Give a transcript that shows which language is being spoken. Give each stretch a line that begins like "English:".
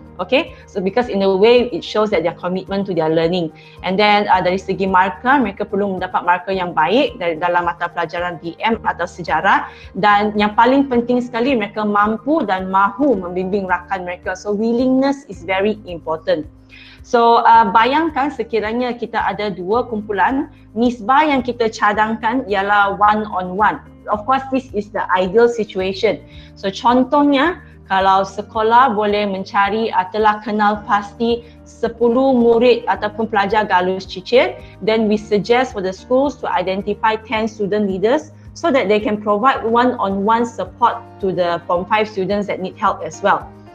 English: Okay, so because in a way it shows that their commitment to their learning.
Malay: And then dari segi markah, mereka perlu mendapat markah yang baik dari dalam mata pelajaran BM atau sejarah, dan yang paling penting sekali mereka mampu dan mahu membimbing rakan mereka.
English: So willingness is very important.
Malay: So bayangkan sekiranya kita ada dua kumpulan, nisbah yang kita cadangkan ialah one-on-one.
English: Of course, this is the ideal situation. So
Malay: contohnya, kalau sekolah boleh mencari telah kenal pasti 10 murid ataupun pelajar galus cicir,
English: then we suggest for the schools to identify 10 student leaders so that they can provide one-on-one support to the Form 5 students that need help as well.